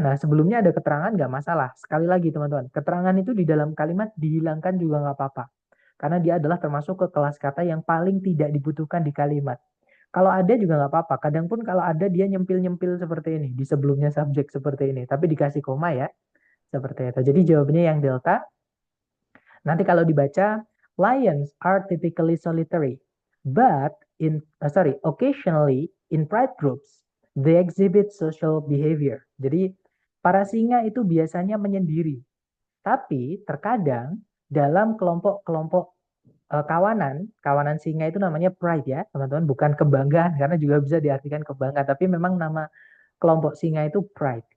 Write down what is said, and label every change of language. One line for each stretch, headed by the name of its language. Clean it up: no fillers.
Indonesian: Nah sebelumnya ada keterangan nggak masalah. Sekali lagi teman-teman, keterangan itu di dalam kalimat dihilangkan juga nggak apa-apa. Karena dia adalah termasuk ke kelas kata yang paling tidak dibutuhkan di kalimat. Kalau ada juga nggak apa-apa. Kadang pun kalau ada dia nyempil-nyempil seperti ini. Di sebelumnya subjek seperti ini. Tapi dikasih koma ya. Seperti itu. Jadi jawabannya yang Delta. Nanti kalau dibaca,
English: lions are typically solitary. But occasionally in pride groups, they exhibit social behavior.
Indonesian: Jadi para singa itu biasanya menyendiri. Tapi terkadang dalam kelompok-kelompok kawanan singa itu namanya pride ya, teman-teman, bukan kebanggaan karena juga bisa diartikan kebanggaan, tapi memang nama kelompok singa itu pride.